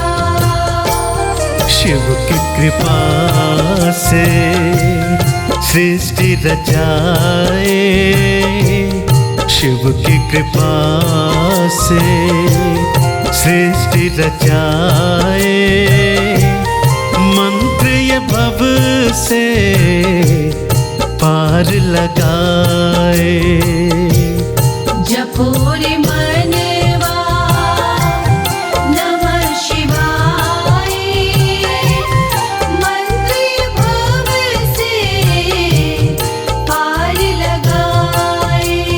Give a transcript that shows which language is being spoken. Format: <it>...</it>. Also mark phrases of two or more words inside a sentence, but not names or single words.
<hi>शिव की कृपा से सृष्टि रचाए, शिव की कृपा से सृष्टि रचाए, मंत्र ये भव से पार लगाए। जपो रे मनवा</hi> <sa>नमः शिवाय,</sa> <hi>मंत्र भव से पार लगाए।</hi>